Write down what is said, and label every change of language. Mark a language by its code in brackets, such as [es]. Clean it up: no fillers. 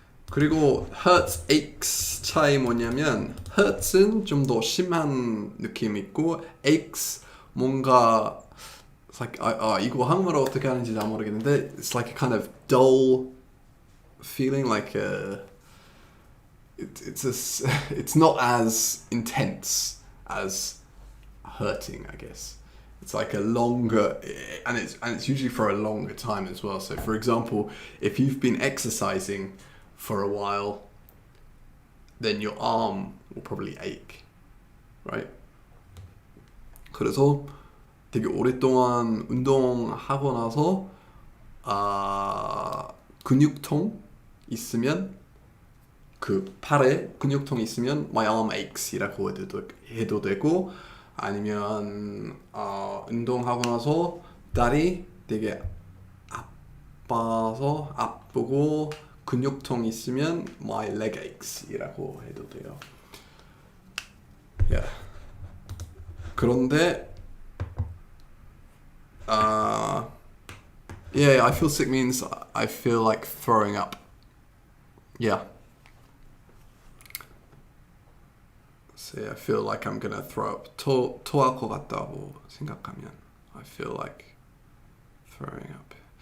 [ko] 그리고 hurts, aches 차이 뭐냐면 hurts은 좀 더 심한 느낌이 있고 [en] aches 뭔가 it's like [ko] 이거 한국어로 어떻게 하는지 잘 모르겠는데 [en] it's like a kind of dull feeling like it's not as intense as hurting, I guess. It's like a longer, and it's usually for a longer time as well. So, for example, if you've been exercising for a while, then your arm will probably ache, right? [ko] 그래서 되게 오랫동안 운동하고 나서 근육통 있으면 그 팔에 근육통 있으면 [en] my arm aches [ko] 이라고 해도 되고 아니면 운동하고 나서 다리 되게 아프고 근육통 있으면 [en] my leg aches [ko] 이라고 해도 돼요. [en] Yeah. [ko] 그런데 [en] yeah, I feel sick means I feel like throwing up. Yeah. So I feel like I'm gonna throw up. [ko] 토할 것 같다고 생각하면 [en] I feel like throwing up.